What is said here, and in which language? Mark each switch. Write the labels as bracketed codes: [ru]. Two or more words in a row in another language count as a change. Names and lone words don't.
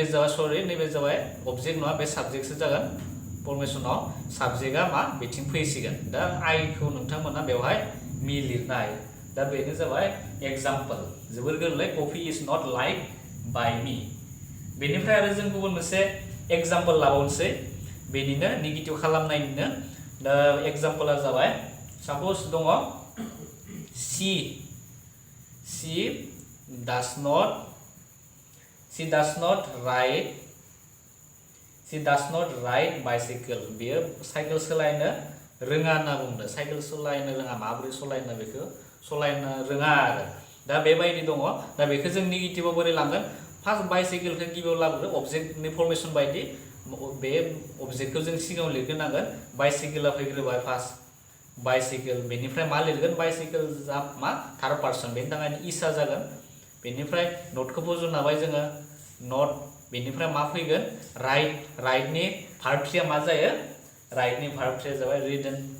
[brx] जाबाय अबजेक्ट नङा बे साबजेक्टसो जागोन फर्मेशनाव साबजेक्टआ मा बिथिं फैसिगोन दा आइखौ नोंथांमोना बेवहाय मी लिरनो हायो दा बेनो जाबाय एग्जाम्पल जोबोर गोरलै [en] coffee is not like by me [brx] बेनिफ्राय आरो जों गुबुन मोनसे एग्जाम्पल लाबावनोसै बेनिनो नेगेटिभ खालामनायनिनो दा एग्जाम्पला जाबाय साप'ज दङ [en] she does not ride bicycle [brx] बेयो साइकेल सालायनो रोङा होनना बुंदों साइकेल सालायनो रोङा माबोरै सालायनो बेखौ सालायनो रोङा आरो दा बेबायदि दङ दा बेखौ जों नेगेटिभआव बोरै लांगोन फार्स्ट बाइसाइकेलखौ गिबियाव लाबोदो अबजेक्टनि फर्मेशन बायदि बे अबजेक्टखौ जों सिगाङाव लिरग्रोनांगोन बाइसाइकेला फैग्रोबाय [en] first bicycle [brx] बेनिफ्राय मा लिरगोन बाइसाइकेल जा मा [en] third person [brx] बेनि थाखायनो इसा जागोन बेनिफ्राय नटखौ फज'नाबाय जोङो नट बेनिफ्राय मा फैगोन राइटनि [en] verb threeआ [brx] मा जायो राइटनि [en] verb threeआ [brx] जाबाय रिडन